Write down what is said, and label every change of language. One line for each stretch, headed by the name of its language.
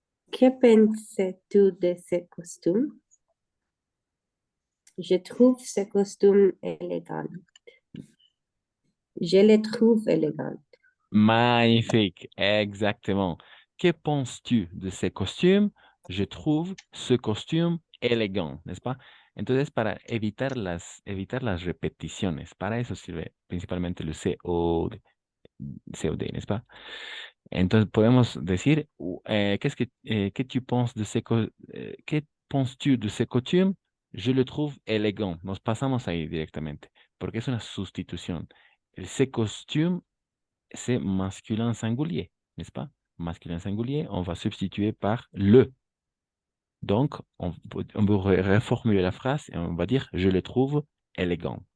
French: Que penses-tu de ce costume? Je trouve ce costume élégant. Je le trouve élégant. Magnifique, exactement. Que penses-tu de ces costumes? Je trouve ce costume élégant, ¿n'est-ce pas?
Spanish: Entonces, para evitar las repeticiones, para eso sirve principalmente el COD, ¿n'est-ce pas? Entonces, podemos decir, ¿qué tu penses de
French: ¿qué penses-tu de ce costume? Je le trouve élégant.
Spanish: Nos pasamos ahí directamente, porque es una sustitución.
French: Ce costume, c'est masculin singulier, n'est-ce pas? Masculin singulier, on va substituer par le. Donc, on peut reformuler la phrase et on va dire je le trouve élégant.